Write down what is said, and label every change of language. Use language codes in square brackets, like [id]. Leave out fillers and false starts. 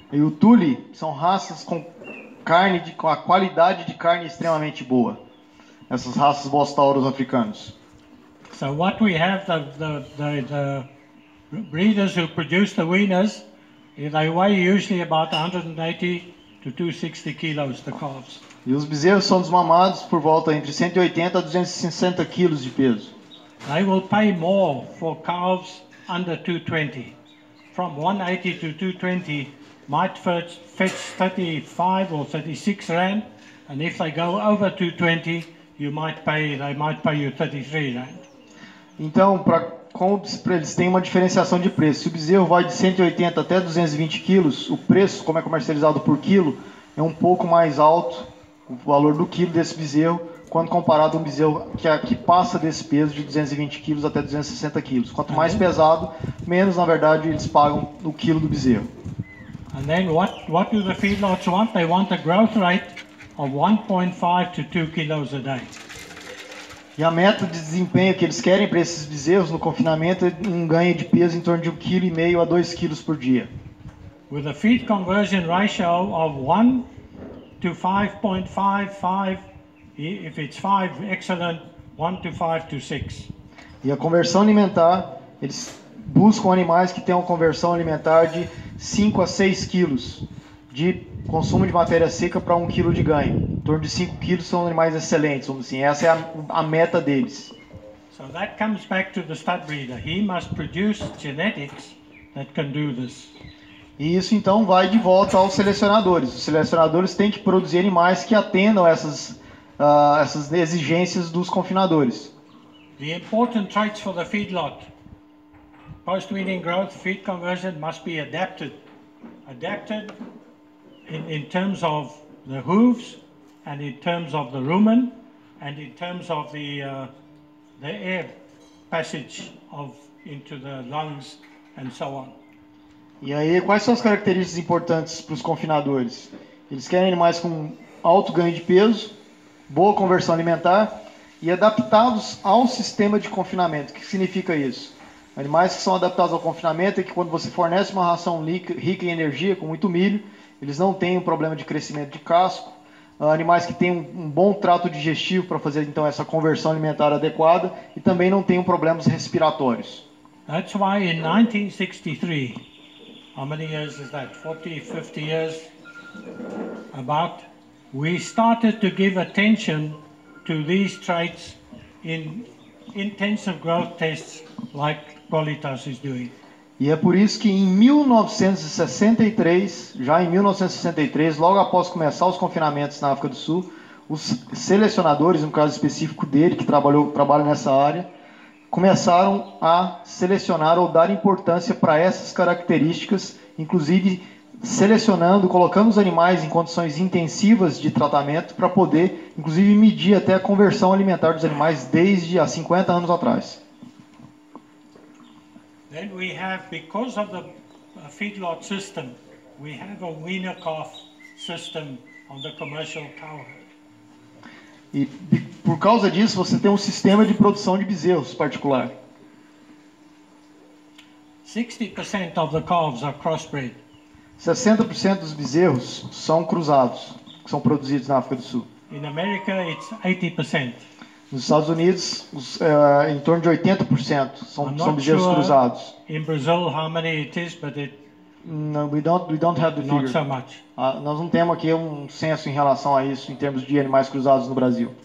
[pt] e o Tuli, são raças com com a qualidade de carne extremamente boa. Essas raças bostauros africanos. [en] So what we have, the breeders who produce the weaners, they weigh usually about 180 to 260 kilos, the calves. [pt] E os bezerros são desmamados por volta entre 180 a 260 quilos de peso. [en] They will pay more for calves under 220. From 180 to 220 might fetch 35 or 36 rand, and if they go over 220, they might pay you 33 rand. [pt] Então, como eles têm uma diferenciação de preço. Se o bezerro vai de 180 até 220 quilos, o preço, como é comercializado por quilo, é um pouco mais alto, o valor do quilo desse bezerro, quando comparado a um bezerro que passa desse peso de 220 quilos até 260 quilos. Quanto mais pesado, menos, na verdade, eles pagam o quilo do bezerro. [en] And then what do the feedlots want? They want a growth rate of 1.5 to 2 kilos a day. [pt] E a meta de desempenho que eles querem para esses bezerros no confinamento é um ganho de peso em torno de 1,5 kg a 2 kg por dia. [en] With a feed conversion ratio of 1 to 5.55, if it's 5, excellent, 1 to 5 to 6. [pt] E a conversão alimentar, eles buscam animais que tenham conversão alimentar de 5 a 6 quilos de consumo de matéria seca para 1 kg de ganho. Em torno de 5 quilos são animais excelentes, vamos dizer assim. Essa é a meta deles. [en] So that comes back to the stud breeder. He must produce genetics that can do this. [pt] E isso então vai de volta aos selecionadores. Os selecionadores têm que produzir animais que atendam essas exigências dos confinadores. [en] The important traits for the feedlot. Post-weaning growth, feed conversion must be adapted. Adapted in terms of the hooves, and in terms of the rumen, and in terms of the air passage into the lungs, and so on. [pt] E aí, quais são as características importantes para os confinadores? Eles querem animais com alto ganho de peso, boa conversão alimentar e adaptados ao sistema de confinamento. O que significa isso? Animais que são adaptados ao confinamento é que quando você fornece uma ração rica em energia, com muito milho, eles não têm um problema de crescimento de casco. Animais que têm um bom trato digestivo para fazer então essa conversão alimentar adequada e também não têm problemas respiratórios. [en] That's why in 1963, how many years is that? 40, 50 years about, we started to give attention to these traits in intensive growth tests like Qualitas is doing. [pt] E é por isso que em 1963, já em 1963, logo após começar os confinamentos na África do Sul, os selecionadores, no caso específico dele, que trabalha nessa área, começaram a selecionar ou dar importância para essas características, inclusive selecionando, colocando os animais em condições intensivas de tratamento para poder, inclusive, medir até a conversão alimentar dos animais desde há 50 anos atrás. [en] Then we have, because of the feedlot system, we have a weaner calf system on the commercial cow herd. [pt] E por causa disso, você tem um sistema de produção de bezerros particular. [en] 60% of the calves are crossbred. [pt] 60% dos bezerros são cruzados, que são produzidos na África do Sul. [en] In America, it's 80%. [pt] Nos Estados Unidos, em torno de 80% são bezerros cruzados. [en] In Brazil, how many it is, but No, we don't have the figure. not so much. [pt] Nós não temos aqui um censo em relação a isso em termos de animais cruzados no Brasil.